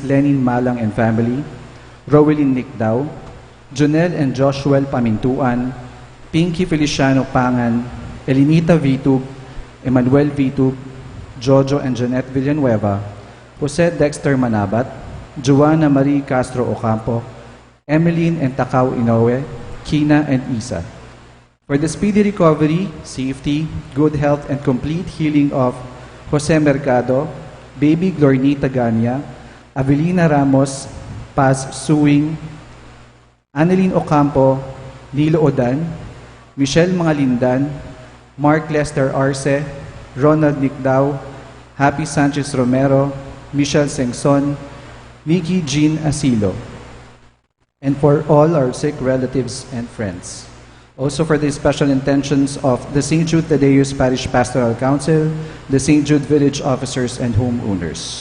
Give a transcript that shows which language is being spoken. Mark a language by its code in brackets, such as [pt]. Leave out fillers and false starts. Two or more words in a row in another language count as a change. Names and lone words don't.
[en] Lenin Malang and family, Rowelyn Nicdao, Jonel and Joshua Pamintuan, Pinky Feliciano Pangan, Elinita Vitug, Emmanuel Vitug, Jojo and Jeanette Villanueva, Jose Dexter Manabat, Joanna Marie Castro Ocampo, Emeline and Takao Inoue, Kina and Isa. For the speedy recovery, safety, good health, and complete healing of Jose Mercado, Baby Glornita Gania, Avelina Ramos, Paz Suing, Annalyn Ocampo, Nilo Odan, Michelle Mangalindan, Mark Lester Arce, Ronald Nicdao, Happy Sanchez Romero, Michelle Sengson, Nikki Jean Asilo, and for all our sick relatives and friends. Also for the special intentions of the St. Jude Thaddeus Parish Pastoral Council, the St. Jude Village Officers and Homeowners.